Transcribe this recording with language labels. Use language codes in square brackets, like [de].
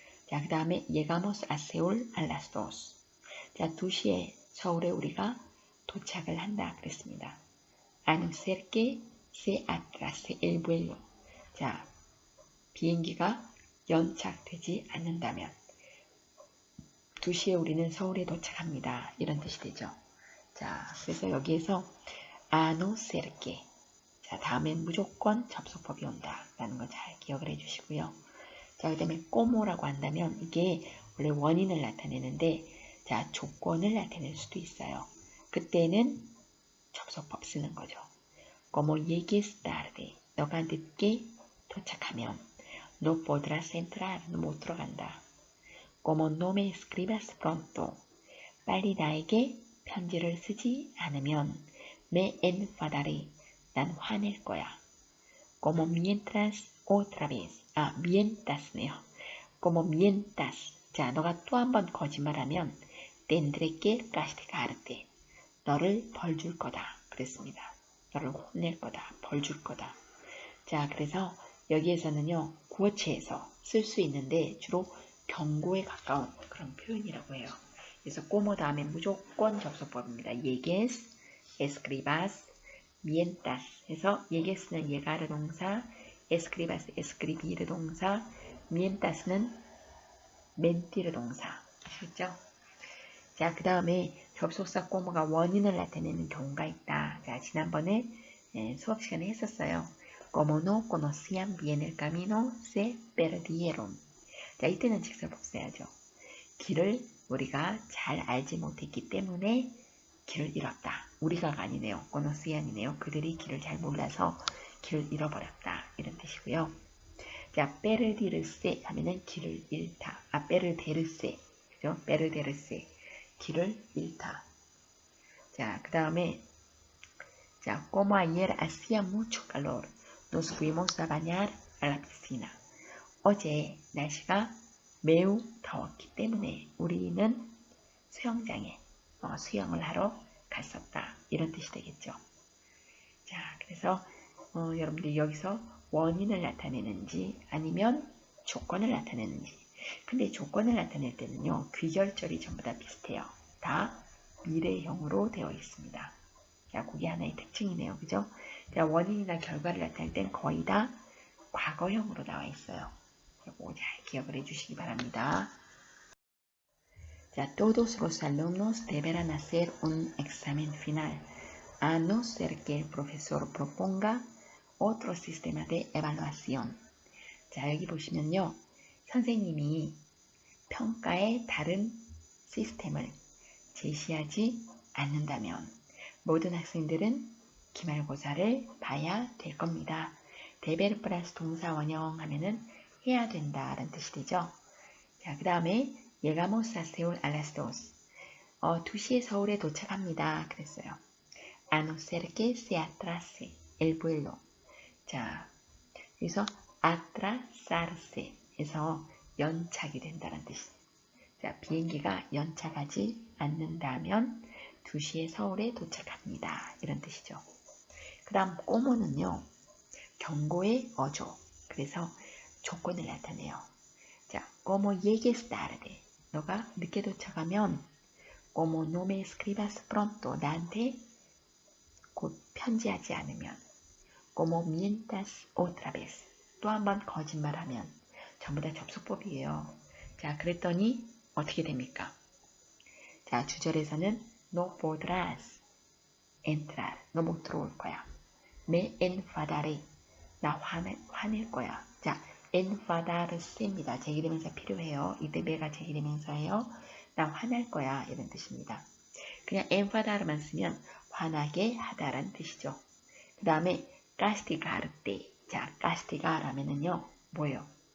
[ko] 자, 그 다음에 [es] llegamos a Seúl a las 2. [ko] 자, 2시에 서울에 우리가 도착을 한다 그랬습니다. [es] A no ser que se atrase el vuelo. [ko] 자, 비행기가 연착되지 않는다면 2시에 우리는 서울에 도착합니다. 이런 뜻이 되죠. 자, 그래서 여기에서 [es] a no ser que [ko] 자, 다음엔 무조건 접속법이 온다 라는 거 잘 기억을 해주시고요. 자, 그 다음에 꼬모라고 한다면 이게 원래 원인을 나타내는데 자, 조건을 나타낼 수도 있어요. 그때는 접속법 쓰는 거죠. [es] Como llegues tarde, [ko] 너가 늦게 도착하면 [es] no podrás entrar, [ko] 너 못 들어간다. [es] Como no me escribas pronto, [ko] 빨리 나에게 편지를 쓰지 않으면 me enfadaré. 난 화낼 거야. [es] Como mientras otra vez. mientas네요. Como mientas. [ko] 자, 너가 또 한 번 거짓말하면 [es] tendré que castigarte. [ko] 너를 벌 줄 거다. 그랬습니다. 너를 혼낼 거다. 벌 줄 거다. 자, 그래서 여기에서는요, 구어체에서 쓸 수 있는데 주로 경고에 가까운 그런 표현이라고 해요. 그래서 como 다음에 무조건 접속법입니다. llegues, escribas, mientas 해서 llegues는 llegar 동사, escribas, escribir 동사, mientas는 mentir 동사. 아시겠죠? 자, 그 다음에 접속사 como가 원인을 나타내는 경우가 있다. 자, 지난번에 수업 시간에 했었어요. [es] Como no conocían bien el camino, se perdieron. [ko] 자, 이때는 직설법 써야죠. 길을 우리가 잘 알지 못했기 때문에 길을 잃었다. 우리가가 아니네요. conocían이네요. 그들이 길을 잘 몰라서 길을 잃어버렸다. 이런 뜻이고요. 자, perdirse 하면은 길을 잃다. perderse. 그죠? perderse. 길을 잃다. [es] 자, 그 다음에 자, como ayer hacía mucho calor, nos fuimos a bañar a la piscina. [ko] 어제 날씨가 매우 더웠기 때문에 우리는 수영장에 수영을 하러 갔었다. 이런 뜻이 되겠죠. 자, 그래서 여러분들이 여기서 원인을 나타내는지 아니면 조건을 나타내는지. 근데 조건을 나타낼 때는요, 귀결절이 전부 다 비슷해요. 다 미래형으로 되어 있습니다. 자, 그게 하나의 특징이네요. 그죠? 자, 원인이나 결과를 나타낼 땐 거의 다 과거형으로 나와 있어요. 이거 잘 기억을 해주시기 바랍니다. [es] 자, todos los alumnos deberán hacer un examen final, a no ser que el profesor proponga otro sistema de evaluación. [ko] 자, 여기 보시면요. 선생님이 평가의 다른 시스템을 제시하지 않는다면 모든 학생들은 기말고사를 봐야 될 겁니다. 데벨 플러스 동사 원형 하면은 해야 된다라는 뜻이 되죠. 자, 그 다음에 [es] llegamos a Seúl a las 2. [ko] 2시에 서울에 도착합니다. 그랬어요. [es] A no ser que se atrase el vuelo. [ko] 자, 그래서 atrasarse 해서 연착이 된다는 뜻이. 자, 비행기가 연착하지 않는다면 2시에 서울에 도착합니다. 이런 뜻이죠. 그 다음 꼬모는요. 경고의 어조. 그래서 조건을 나타내요. [es] 자, como llegues tarde. [ko] 너가 늦게 도착하면 [es] como no me escribas pronto. [ko] 나한테 곧 편지하지 않으면 [es] como mientas otra vez. [ko] 또 한 번 거짓말하면 전부 다 접속법이에요. 자, 그랬더니 어떻게 됩니까? 자, 주절에서는 [es] no podrás entrar. [ko] 너 못 들어올 거야. [es] me enfadaré. [ko] 나 화낼 거야. 자, enfadarse입니다. 제기대명사 필요해요. 이때 me가 제기대명사예요. 나 화날 거야. 이런 뜻입니다. 그냥 enfadar만 쓰면 화나게 하다라는 뜻이죠. 그 다음에 castigarte. 자, castigar 하면은요. 뭐예요?